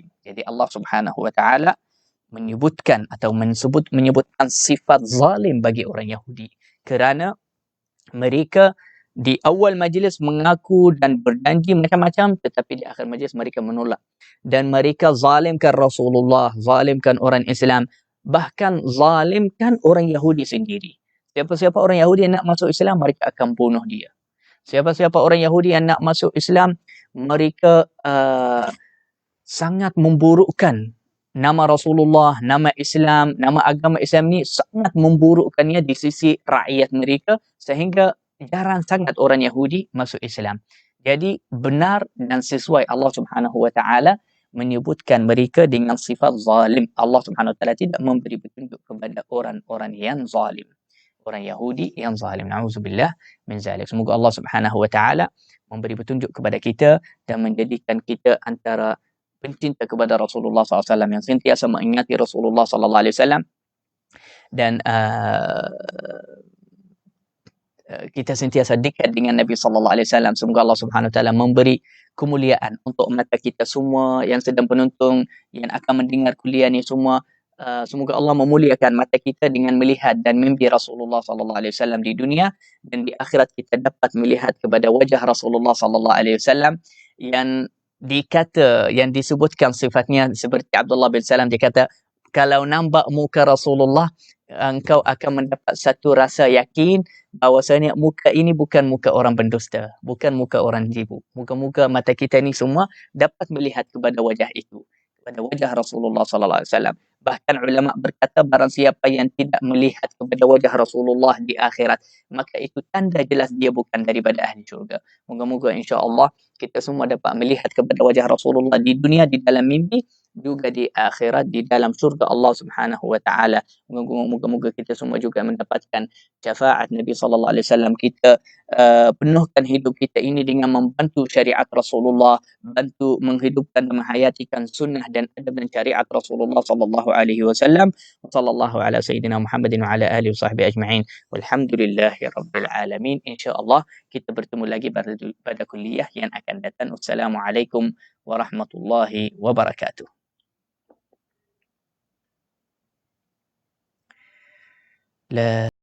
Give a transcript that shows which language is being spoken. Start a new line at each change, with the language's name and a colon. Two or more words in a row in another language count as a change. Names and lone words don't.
Malay: Jadi Allah
Arabic: سبحانه وتعالى
Malay: menyebutkan sifat zalim bagi orang Yahudi, kerana mereka di awal majlis mengaku dan berjanji macam-macam, tetapi di akhir majlis mereka menolak, dan mereka zalimkan Rasulullah, zalimkan orang Islam, bahkan zalimkan orang Yahudi sendiri. Siapa-siapa orang Yahudi yang nak masuk Islam, mereka akan bunuh dia. Siapa-siapa orang Yahudi yang nak masuk Islam, mereka sangat memburukkan nama Rasulullah, nama Islam, nama agama Islam ni, sangat memburukkannya di sisi rakyat mereka, sehingga jarang sangat orang Yahudi masuk Islam. Jadi benar dan sesuai Allah
Arabic: سبحانه وتعالى
Malay: menyebutkan mereka dengan sifat zalim. Allah
Arabic: سبحانه وتعالى
Malay: tidak memberi petunjuk kepada orang-orang yang zalim, orang Yahudi yang zalim.
Arabic: نعوذ بالله من ذلك.
Malay: Semoga Allah
Arabic: سبحانه وتعالى
Malay: memberi petunjuk kepada kita dan menjadikan kita antara pencinta kepada Rasulullah SAW, yang sentiasa mengingati Rasulullah SAW, dan kita sentiasa dekat dengan Nabi SAW. Semoga Allah
Arabic: سبحانه وتعالى
Malay: memberi kemuliaan untuk mata kita semua yang sedang penonton, yang akan mendengar kuliah ni semua. Semoga Allah memuliakan mata kita dengan melihat dan mimpi Rasulullah SAW di dunia, dan di akhirat kita dapat melihat kepada wajah Rasulullah SAW yang disebutkan sifatnya seperti Abdullah bin Salam. Dia kata, kalau nampak muka Rasulullah, engkau akan mendapat satu rasa yakin bahawasanya muka ini bukan muka orang pendusta, bukan muka orang jibu. Muka-muka mata kita ni semua dapat melihat kepada wajah itu, kepada wajah Rasulullah SAW. Bahkan ulama berkata, barang siapa yang tidak melihat kepada wajah Rasulullah di akhirat, maka itu tanda jelas dia bukan daripada ahli syurga. Moga-moga
Arabic: إن شاء الله
Malay: kita semua dapat melihat kepada wajah Rasulullah di dunia, di dalam mimpi, juga di akhirat, di dalam surga Allah
Arabic: سبحانه وتعالى.
Malay: Moga-moga kita semua juga mendapatkan syafaat Nabi
Arabic: صلى الله عليه وسلم,
Malay: kita penuhkan hidup kita ini dengan membantu syariat Rasulullah, bantu menghidupkan dan menghayatikan sunnah dan adab dan syariat Rasulullah
Arabic: صلى الله عليه وسلم. صلى الله على سيدنا محمد وعلى آله وصحبه أجمعين. والحمد لله رب العالمين.
Malay: Insyaallah kita bertemu lagi pada kuliah yang akan datang.
Arabic: والسلام عليكم ورحمة الله وبركاته. La